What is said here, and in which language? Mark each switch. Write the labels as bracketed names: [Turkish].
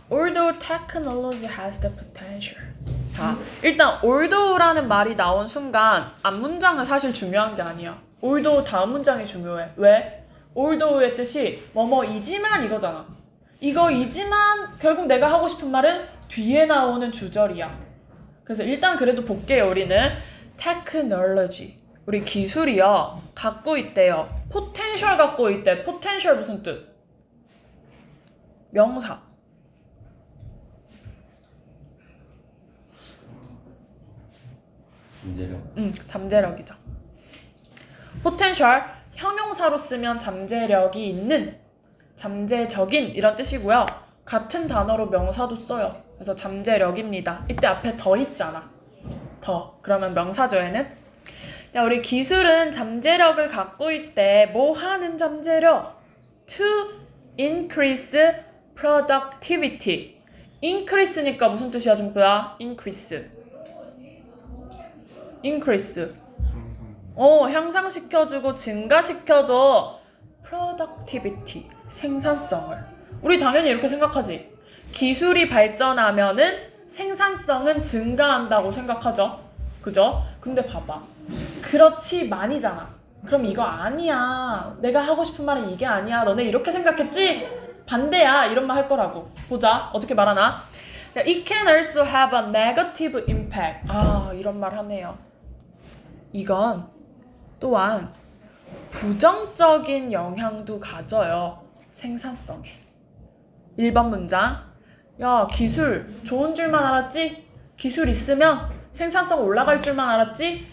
[English] Although technology has the potential. [Korean] 자, 일단 although라는 말이 나온 순간 앞문장은 사실 중요한 게 아니야. although 다음 문장이 중요해. 왜? although의 뜻이 뭐뭐이지만 이거잖아. 이거이지만 결국 내가 하고 싶은 말은 뒤에 나오는 주절이야. 그래서 일단 그래도 볼게요. 우리는 technology. 우리 기술이요. 갖고 있대요. potential 갖고 있대. potential 무슨 뜻? 명사. 잠재력. 잠재력이죠. potential 형용사로 쓰면 잠재력이 있는, 잠재적인 이런 뜻이고요. 같은 단어로 명사도 써요. 그래서 잠재력입니다. 이때 앞에 더 있잖아. 더. 그러면 명사죠, 얘는. 자, 우리 기술은 잠재력을 갖고 있대. 뭐 하는 잠재력? [English] To increase productivity. [Korean] increase니까 무슨 뜻이야, 준표야? increase. 향상시켜주고 증가시켜줘. productivity, 생산성을. 우리 당연히 이렇게 생각하지. 기술이 발전하면은 생산성은 증가한다고 생각하죠. 그죠? 근데 봐봐. 그렇지만이잖아. 그럼 이거 아니야. 내가 하고 싶은 말은 이게 아니야. 너네 이렇게 생각했지? 반대야. 이런 말 할 거라고. 보자. 어떻게 말하나? [English] 자, it can also have a negative impact. [Korean] 이런 말 하네요. 이건 또한 부정적인 영향도 가져요. 생산성에. 1번 문장. 야, 기술 좋은 줄만 알았지? 기술 있으면 생산성 올라갈 줄만 알았지?